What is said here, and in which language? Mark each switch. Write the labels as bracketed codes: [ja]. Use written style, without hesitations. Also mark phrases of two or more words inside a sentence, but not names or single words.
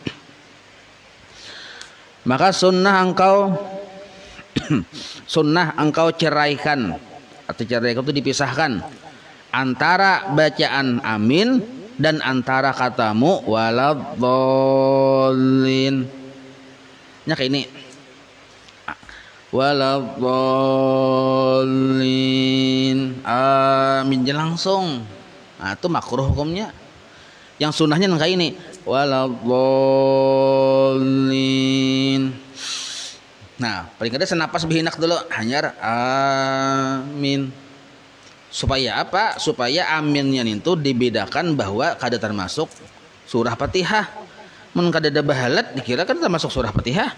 [id] Maka sunnah engkau ceraikan atau ceraikan itu dipisahkan antara bacaan amin dan antara katamu waladhdallin. [bjn] Nya kayak ini. Waladhdallin. [id] Amin langsung. Nah, itu makruh hukumnya. Yang sunnahnya kayak ini. Waladhdallin. [bjn] Nah, paling kada senapas bihinak dulu, hanyar amin. [id] Supaya apa? [bjn] Supaya aminnya itu dibedakan bahwa kada termasuk surah Fatihah. Mun kada ada bahalat dikira kan termasuk surah Fatihah.